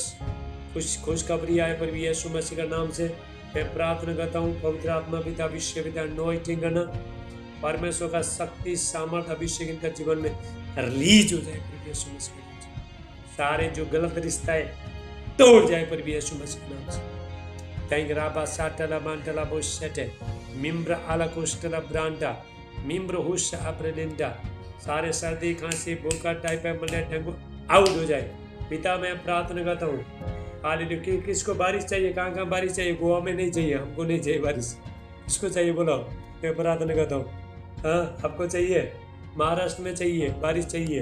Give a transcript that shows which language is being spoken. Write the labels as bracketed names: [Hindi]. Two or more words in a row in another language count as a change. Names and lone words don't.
[Hindi] खुशखबरी आए पर भी यीशु मसीह का नाम से मैं प्रार्थना करता हूँ। पवित्र आत्मा पिता विश्व पिता अनॉइंटिंग करना, परमेश्वर का शक्ति सामर्थ अभिषेक इनका जीवन में रिलीज हो जाए पर भी यीशु मसीह के नाम से। सारे जो गलत रिश्ता है तोड़ जाए पर भी यीशु मसीह के नाम से। थैंक राबा साटला मांटला बोशेटे मिम्र आला कोस्टला ब्रांडा मिम्र हुश अप्रलिंडा। सारे सर्दी, खांसी, भूखा, टाइफाइड, मलेरिया, डेंगू आउट हो जाए। पिता मैं प्रार्थना करता हूँ। हालेलुया। किसको बारिश चाहिए? कहाँ बारिश चाहिए? गोवा में नहीं चाहिए, हमको नहीं चाहिए बारिश। किसको चाहिए बोलो? मैं प्रार्थना करता हूँ। हाँ आपको चाहिए? महाराष्ट्र में चाहिए बारिश चाहिए।